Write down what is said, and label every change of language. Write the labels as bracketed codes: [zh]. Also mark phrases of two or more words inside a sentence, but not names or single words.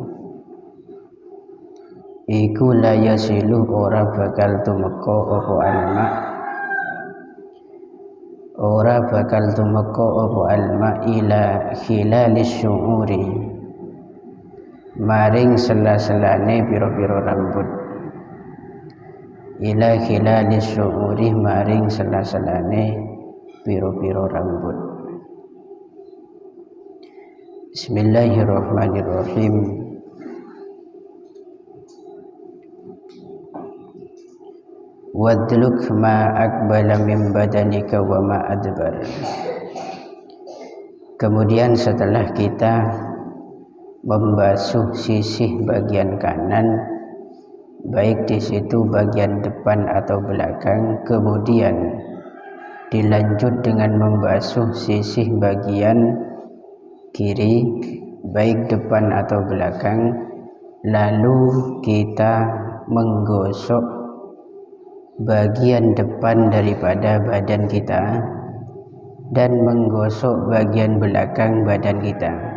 [jv] iku [ar] لا يصل [jv] ora bakal tumeka apa [ar] الماء إلى خلال الشعور [jv] maring sela-selane pira-pira rambut [ar] بسم الله الرحمن الرحيم. وادلك ما أقبل من بدنك وما أدبر. [id] Kemudian setelah kita membasuh sisih bagian kanan, baik di situ bagian depan atau belakang, kemudian dilanjut dengan membasuh sisih bagian kiri, baik depan atau belakang, lalu kita menggosok bagian depan daripada badan kita dan menggosok bagian belakang badan kita.